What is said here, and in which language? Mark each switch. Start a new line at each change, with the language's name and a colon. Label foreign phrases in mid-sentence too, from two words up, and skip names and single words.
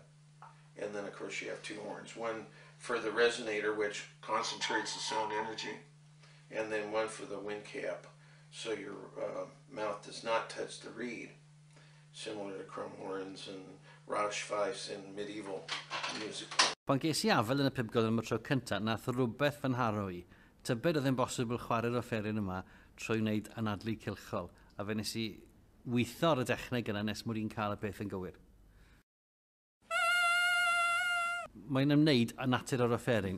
English: And then of course you have two horns. One for the resonator, which concentrates the sound energy, and then one for the wind cap, so your mouth does not touch the reed, similar to chrome horns and Roush fifes in medieval music.
Welsh: Pan ges I afel yn y pibgod am y tro cyntaf, nath rhywbeth fy nharo I. Tybed oedd yn bosibl chwarae'r offeryn yma trwy wneud anadlu cilchol, a fe nes I weithio ar y dechneg yna nes mod i'n cael y beth yn gywir. Mae'n ymwneud â natur o'r offeryn.